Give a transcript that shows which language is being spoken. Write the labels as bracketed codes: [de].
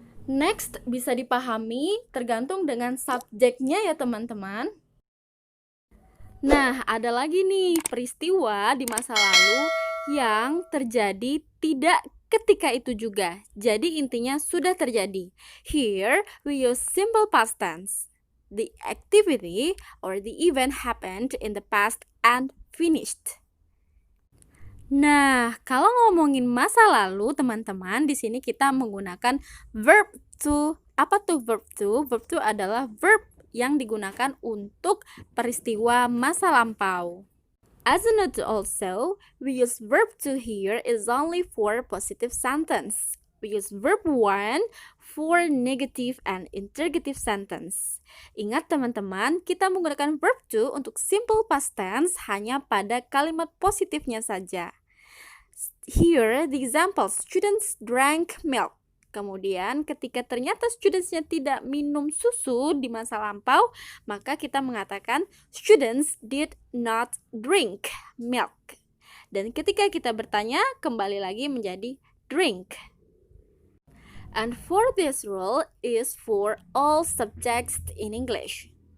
[id] Next, bisa dipahami tergantung dengan subjeknya ya teman-teman. Nah, ada lagi nih peristiwa di masa lalu yang terjadi tidak ketika itu juga. Jadi intinya sudah terjadi. [en] Here we use simple past tense. The activity or the event happened in the past and finished. [id] Nah, kalau ngomongin masa lalu, teman-teman, di sini kita menggunakan verb to. Apa tuh verb to? Verb to adalah verb yang digunakan untuk peristiwa masa lampau. [en] As a note also, we use verb to here is only for positive sentence. We use verb one for negative and interrogative sentence. [id] Ingat teman-teman, kita menggunakan verb to untuk simple past tense hanya pada kalimat positifnya saja. [en] Here, the example, students drank milk. [id] Kemudian ketika ternyata studentsnya tidak minum susu di masa lampau, maka kita mengatakan [en] students did not drink milk. [id] Dan ketika kita bertanya, kembali lagi menjadi drink. [en] And for this rule is for all subjects in English.